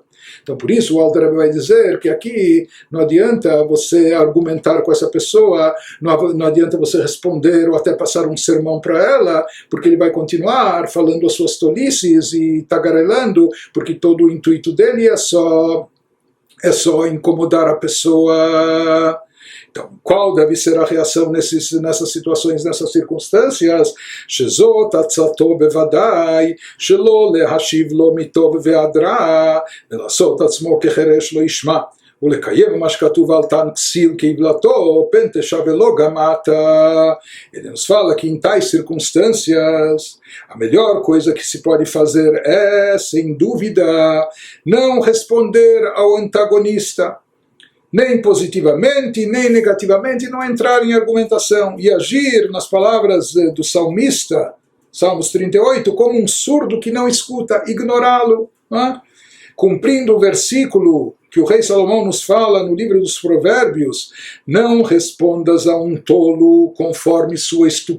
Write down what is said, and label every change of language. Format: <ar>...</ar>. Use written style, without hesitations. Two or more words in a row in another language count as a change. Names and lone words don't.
<pt>Então, por isso, o Alter Rebbe vai dizer que aqui não adianta você argumentar com essa pessoa, não adianta você responder ou até passar um sermão para ela, porque ele vai continuar falando as suas tolices e tagarelando, porque todo o intuito dele é só incomodar a pessoa. Então, qual deve ser a reação nessas situações, nessas circunstâncias?</pt> <he>שזאת עצתו בודאי, שלא להשיב לו מטוב ועד-רע, ולעשות עצמו כחרש לא ישמע, ולקיים מה שכתוב על תן כסיל כעוולתו, פן תשווה לו גם עתה.</he> <pt>Ele nos fala que em tais circunstâncias, a melhor coisa que se pode fazer é, sem dúvida, não responder ao antagonista, nem positivamente, nem negativamente, não entrar em argumentação e agir nas palavras do salmista, Salmos 38, como um surdo que não escuta, ignorá-lo, cumprindo o versículo que o rei Salomão nos fala no livro dos Provérbios: não respondas a um tolo conforme sua estupidez.</pt>